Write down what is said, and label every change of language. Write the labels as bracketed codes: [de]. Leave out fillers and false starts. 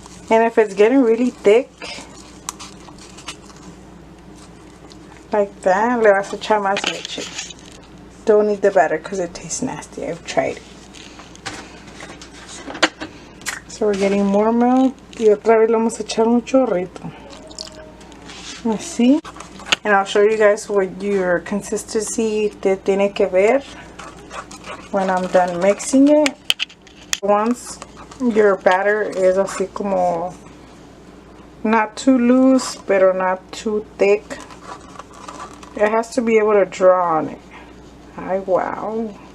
[en] And if it's getting really thick, like that, [es] le vas a echar más leche. [en] Don't need the batter because it tastes nasty. I've tried it. So we're getting more milk. [es] Y otra vez le vamos a echar un chorrito. Así. [en] And I'll show you guys what your consistency [es] te tiene que ver [en] when I'm done mixing it. Once your batter is [es] así como [en] not too loose, [es] pero [en] not too thick, it has to be able to draw on it. Ay, wow.